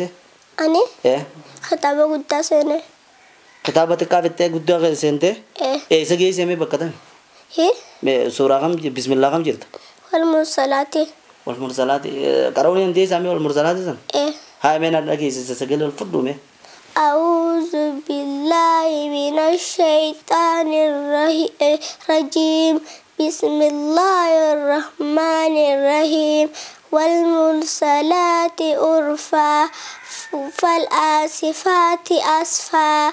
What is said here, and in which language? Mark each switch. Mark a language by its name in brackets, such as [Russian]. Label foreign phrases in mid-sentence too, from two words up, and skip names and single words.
[Oromo] Ani. Kitaaba guddaa seene. Kitaaba xiqqaa fittee guddaa seente. Isa geesse mee bakka tami. Suuraa kam bismillah kam jirta. Walmursalaati. Qara'uun hin deessaa mee walmursalaati san. Haa mee na dhageessisa sagalee ol fudhu mee. [Arabic] أعوذ بالله من الشيطان الرجيم بسم الله الرحمن الرحيم والمرسلات عرفا فالآسفات أسفا